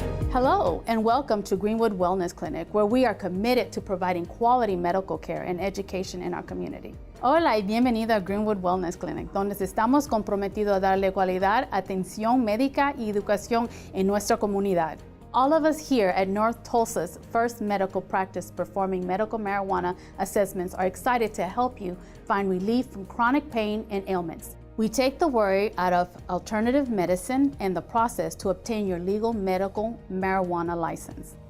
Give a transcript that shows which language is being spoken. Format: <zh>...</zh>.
<en>Hello, and welcome to Greenwood Wellness Clinic, where we are committed to providing quality medical care and education in our community.</en> <es>Hola y bienvenido a Greenwood Wellness Clinic, donde estamos comprometidos a darle cualidad, atención médica y educación en nuestra comunidad.</es> <en>All of us here at North Tulsa's first medical practice performing medical marijuana assessments are excited to help you find relief from chronic pain and ailments. We take the worry out of alternative medicine and the process to obtain your legal medical marijuana license.</en>